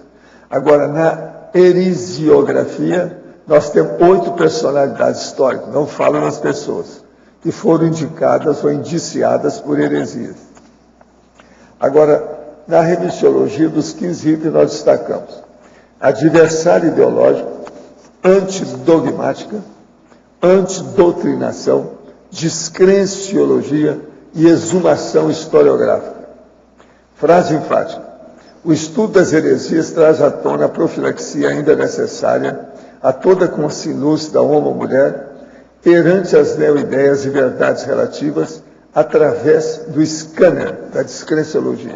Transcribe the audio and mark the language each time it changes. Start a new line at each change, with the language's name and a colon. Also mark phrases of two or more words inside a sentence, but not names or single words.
Portuguese: Agora, na heresiografia, nós temos 8 personalidades históricas, não fala das pessoas, que foram indicadas ou indiciadas por heresias. Agora, na remissiologia, dos 15 itens, nós destacamos adversário ideológico, antidogmática, antidoutrinação, descrenciologia e exumação historiográfica. Frase enfática. O estudo das heresias traz à tona a profilaxia ainda necessária a toda consciência da homo-mulher perante as neo-ideias e verdades relativas através do scanner da descrenciologia.